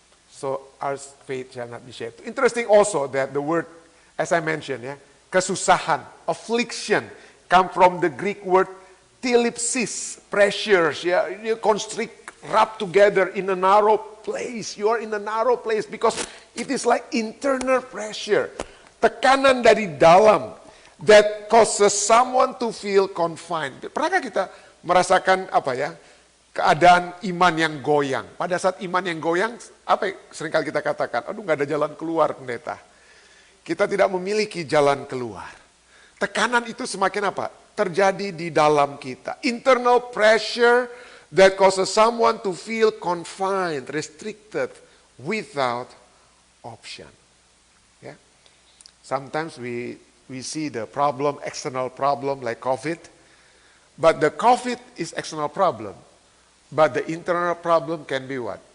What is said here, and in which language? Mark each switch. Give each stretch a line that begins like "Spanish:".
English: So our faith shall not be shaken. Interesting also that the word, as I mentioned, yeah, kesusahan, affliction, come from the Greek word thlipsis, pressures, yeah, you constrict, wrap together in a narrow place. You are in a narrow place because it is like internal pressure,
Indonesian: tekanan dari dalam
English: that causes someone to feel confined.
Indonesian: Pernahkah kita merasakan apa ya, keadaan iman yang goyang? Pada saat iman yang goyang, apa yang seringkali kita katakan? Aduh, nggak ada jalan keluar, pendeta. Kita tidak memiliki jalan keluar. Tekanan itu semakin apa? Terjadi di dalam kita.
English: Internal pressure that causes someone to feel confined, restricted, without option. Yeah. Sometimes we see the problem, external problem like COVID, but the COVID is external problem, but the internal problem can be what?